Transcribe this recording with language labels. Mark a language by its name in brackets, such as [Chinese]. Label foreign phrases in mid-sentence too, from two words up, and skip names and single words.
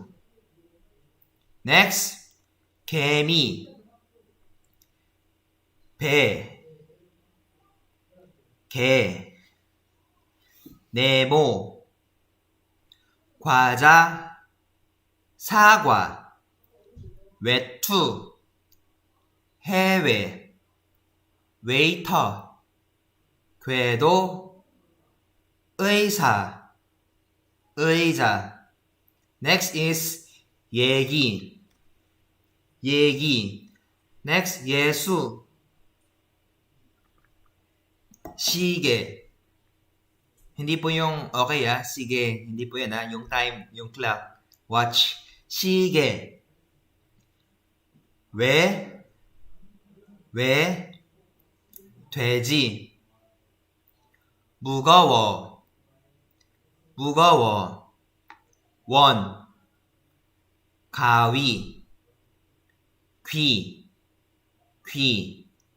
[Korean] Next, 개미, 배, 개, 네모, 과자, 사과, 외투, 해외, 웨이터, 궤도, 의사, 의자. [English] Next is [Korean] 얘기, 얘기. Next, 예수, 시계. [Filipino] Hindi po yung okay sige. Hindi po yan yung time, yung clock. [Korean] Watch. 시계. 왜, 돼지. 무거워, 무거워. 원, 가위, 귀, 귀.